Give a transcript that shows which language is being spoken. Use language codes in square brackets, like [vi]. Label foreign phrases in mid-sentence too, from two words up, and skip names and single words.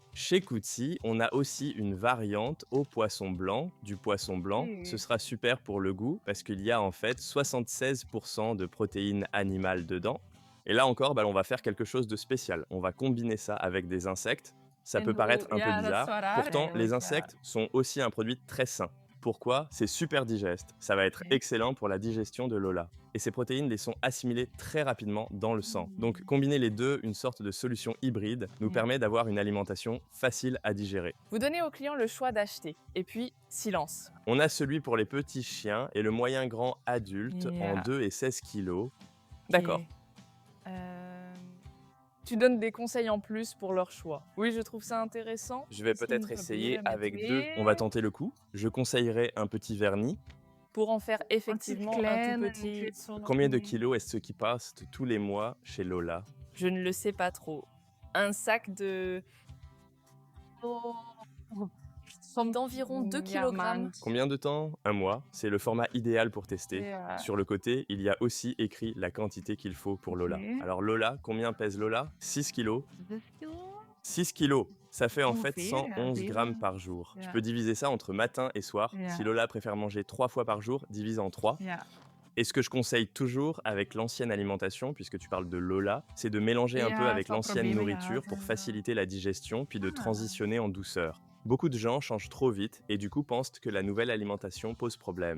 [fr] Chez Coutsi, on a aussi une variante au poisson blanc, du poisson blanc. Ce sera super pour le goût parce qu'il y a en fait 76% de protéines animales dedans. Et là encore, bah, on va faire quelque chose de spécial. On va combiner ça avec des insectes. Ça [nl] En [fr] peut paraître un peu [nl] ja, dat is [fr] bizarre. [nl] wel raar [fr] Pourtant, les [nl] eigenlijk, ja. [fr] insectes sont aussi un produit très sain. Pourquoi? C'est super digeste. Ça va être Ok. excellent pour la digestion de Lola. Et ces protéines les sont assimilées très rapidement dans le sang. Donc combiner les deux, une sorte de solution hybride, nous Mm. permet d'avoir une alimentation facile à digérer. Vous donnez au client le choix d'acheter. Et puis, silence. On a celui pour les petits chiens et le moyen grand adulte en Yeah. 2 et 16 kilos. D'accord. Ok. Tu donnes des conseils en plus pour leur choix. Oui, je trouve ça intéressant. Je vais [nl] Misschien [fr] peut-être essayer [nl] proberen met [fr] avec deux. [nl] twee. [fr] On va tenter le coup. Je conseillerais un petit vernis. Pour en faire [nl] Want het is [fr] effectivement un [nl] klein [fr] tout [nl] en ik [fr] petit. [nl] weet zo nog [fr] Combien de [nl] niet. [fr] kilos est-ce qui passe tous les mois chez Lola? Je ne le sais pas trop. Un sac de [nl] Oh, [fr] d'environ 2 [nl] ja, [fr] kilogrammes. [nl] maand. [fr] Combien de temps? Un mois. C'est le format idéal pour tester. [nl] Ja. [fr] Sur le côté, il y a aussi écrit la quantité qu'il faut pour Lola. Ok. Alors Lola, combien pèse Lola? 6 kilos. 6 kilos? 6 kilos, ça fait en fait [nl] Ongeveer, [fr] 111 [nl] ja, [fr] grammes [nl] veel. [fr] par jour. Tu [nl] Ja. [fr] peux diviser ça entre matin et soir. [nl] Ja. [fr] Si Lola préfère manger 3 fois par jour, divise en 3. [nl] Ja. [fr] Et ce que je conseille toujours avec l'ancienne alimentation, puisque tu parles de Lola, c'est de mélanger un peu [nl] Ja, [fr] avec [nl] zal [fr] l'ancienne [nl] proberen [fr] nourriture [nl] gehad [fr] pour [nl] hebben. [fr] faciliter la digestion, puis de Ah. transitionner en douceur. Beaucoup de gens changent trop vite et du coup pensent que la nouvelle alimentation pose problème.